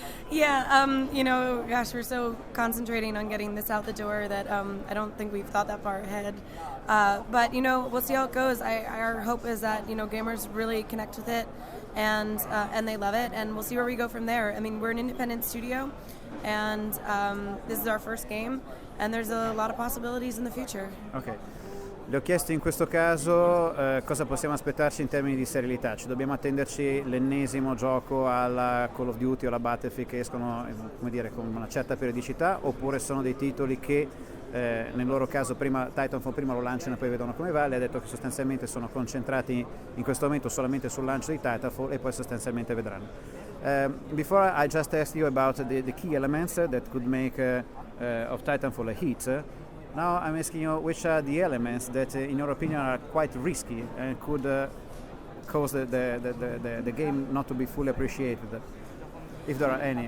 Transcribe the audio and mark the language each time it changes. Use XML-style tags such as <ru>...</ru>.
<en>Yeah, we're so concentrating on getting this out the door that I don't think we've thought that far ahead. But we'll see how it goes. Our hope is that gamers really connect with it and they love it, and we'll see where we go from there. I mean, we're an independent studio, and this is our first game, and there's a lot of possibilities in the future. Okay.</en> <it>Le ho chiesto in questo caso cosa possiamo aspettarci in termini di serialità. Ci dobbiamo attenderci l'ennesimo gioco alla Call of Duty o alla Battlefield che escono con una certa periodicità, oppure sono dei titoli che nel loro caso Titanfall prima lo lanciano e poi vedono come va. Le ha detto che sostanzialmente sono concentrati in questo momento solamente sul lancio di Titanfall e poi sostanzialmente vedranno.</it> <en>Before I just asked you about the key elements that could make of Titanfall a hit. Now I'm asking you which are the elements that, in your opinion, are quite risky and could cause the game not to be fully appreciated. if there are any.</en>